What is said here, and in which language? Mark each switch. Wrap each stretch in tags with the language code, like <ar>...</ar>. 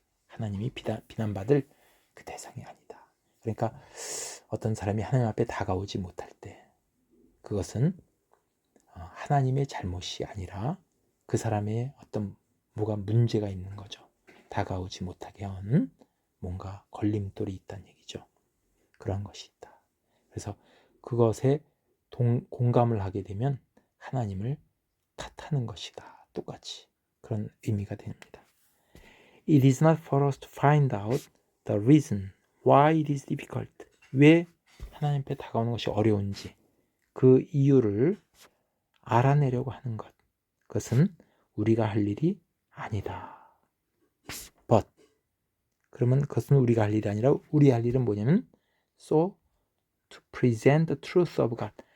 <ko>하나님이 비난받을 그 대상이 아니다. 그러니까 어떤 사람이 하나님 앞에 다가오지 못할 때 그것은 하나님의 잘못이 아니라 그 사람의 어떤 뭐가 문제가 있는 거죠. 다가오지 못하게 하는 뭔가 걸림돌이 있다는 얘기죠. 그런 것이 있다. 그래서 그것에 공감을 하게 되면 하나님을 탓하는 것이다. 똑같이 그런 의미가 됩니다.</ko> <en>It is not for us to find out the reason why it is difficult.</en> <ko>왜 하나님 앞에 다가오는 것이 어려운지 그 이유를 알아내려고 하는 것. 그것은 우리가 할 일이 아니다. But 그러면 그것은 우리가 할 일이 아니라 우리 할 일은 뭐냐면</ko> <en>so to present the truth of God.</en>